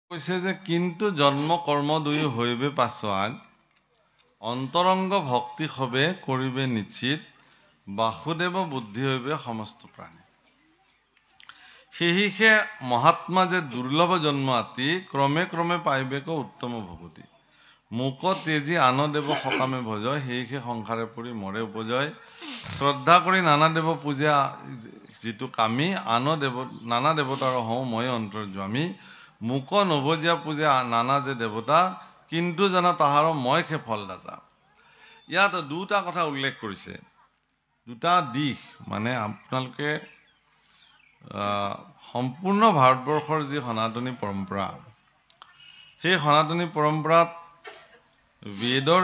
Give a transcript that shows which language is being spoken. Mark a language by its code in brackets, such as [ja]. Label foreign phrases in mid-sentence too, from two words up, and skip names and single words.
[as] কৈছে যে কিন্তু জন্ম কর্ম দুই হইবে পাছোয়াগ অন্তরঙ্গ ভক্তি হবে করিবে নিশ্চিত বাসুদেব বুদ্ধি হইবে সমস্ত প্রাণী সেহিসে মহাত্মা যে দুর্লভ জন্ম আতি ক্রমে ক্রমে পাইবেক উত্তম ভগতি মুক তেজি আন দেব সকামে ভজয় সেহিসে সংসারে পৰি মরে উপজয় শ্রদ্ধা কৰি নানা দেব পূজা যিটো কামি নানা দেবতার হওঁ মই অন্তর্যামী মুক নভজিয়া পূজা নানা যে দেবতা কিন্তু জানা তাহার মই খে ফলদাতা ইয়াত দুটা কথা উল্লেখ কৰিছে দুটা দিশ মানে আপোনালোকে সম্পূৰ্ণ ভাৰতবৰ্ষৰ যি সনাতনী পৰম্পৰা সেই সনাতনী পৰম্পৰাত বেদৰ